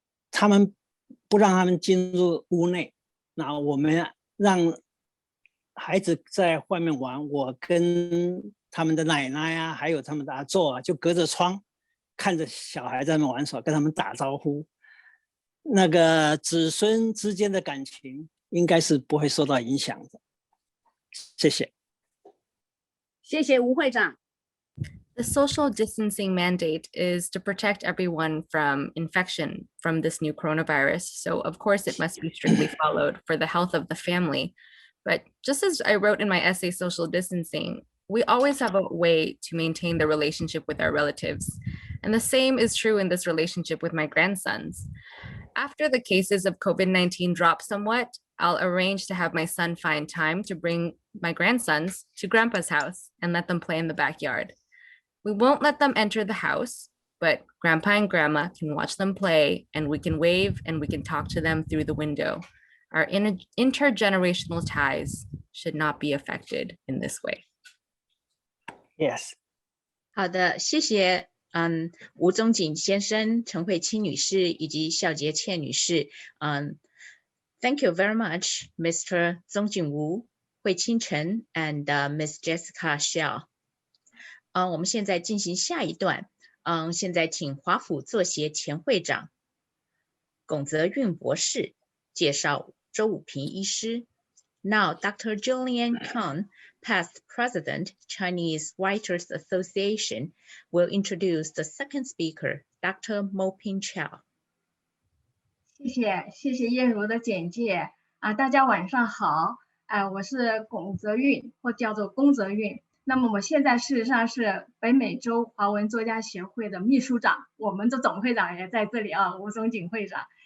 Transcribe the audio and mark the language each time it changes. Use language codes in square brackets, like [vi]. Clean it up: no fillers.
[zh] 他们不让他们进入屋内，那我们让孩子在外面玩，我跟他们的奶奶啊，还有他们的阿祖啊，就隔着窗看着小孩在那玩耍，跟他们打招呼。那个子孙之间的感情应该是不会受到影响的。谢谢。谢谢吴会长。 [en] The social distancing mandate is to protect everyone from infection from this new coronavirus. So of course it must be strictly followed for the health of the family. But just as I wrote in my essay, Social Distancing, we always have a way to maintain the relationship with our relatives. And the same is true in this relationship with my grandsons. After the cases of COVID-19 drop somewhat, I'll arrange to have my son find time to bring my grandsons to Grandpa's house and let them play in the backyard. We won't let them enter the house, but Grandpa and Grandma can watch them play, and we can wave and we can talk to them through the window. Our intergenerational ties should not be affected in this way. Yes. [zh] 好的，谢谢。吴宗锦先生、陈慧清女士以及肖杰倩女士。 [en] Thank you very much, Mr. 宗锦吴、慧清陈 and Miss Jessica Xiao。 [zh] 我们现在进行下一段。现在请华府作协前会长龚泽运博士介绍周武平医师。 [en] Now, Dr. Julian Kang, past president, Chinese Writers Association, will introduce the second speaker, Dr. Mo-Ping Chow. [zh] 谢谢燕如的简介大家晚上好我是龚泽运，或叫做龚泽运。那么我现在事实上是北美洲华文作家协会的秘书长，我们的总会长也在这里吴宗锦会长。